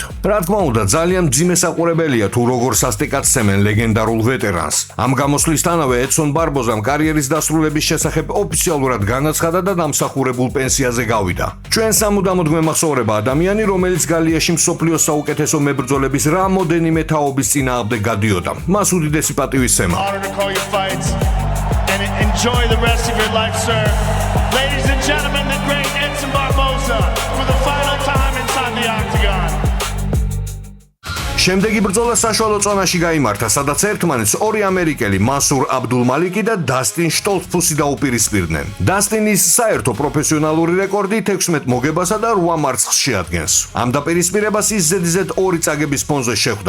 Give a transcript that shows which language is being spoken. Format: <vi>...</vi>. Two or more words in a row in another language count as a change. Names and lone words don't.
<ka>რა თქმა უნდა, ძალიან მძიმე საყურებელია თუ როგორ სასტიკად სცემენ ლეგენდარულ ვეტერანს. ამ გამოსვლისთანავე ედსონ ბარბოზამ კარიერის დასრულების შესახებ ოფიციალურად განაცხადა და დამსახურებულ პენსიაზე გავიდა. ჩვენ სამუდამოდ გვემახსოვრება ადამიანი, რომელიც გალიაში მსოფლიოს საუკეთესო მებრძოლების რამოდენიმე თაობის წინააღმდეგ გადიოდა. მას უდიდესი პატივისცემა.</ka> <en>Honor to call your fights. and enjoy the rest of your life, sir. Ladies and gentlemen, the great Edson Barboza for the final time inside the octagon.</en> <ka>შემდეგი ბრძოლა საშუალო წონაში გაიმართა, სადაც ერთმანეთს ორი ამერიკელი მასურ აბდულმალიკი და დასტინ შტოლცფუსი დაუპირისპირდნენ. დასტინის საერთო პროფესიონალური რეკორდი 16 მოგებასა და 8 მარცხს შეადგენს. ამ დაპირისპირებას ის ზედიზედ 2 წაგების ფონზე შეხვდა.</ka>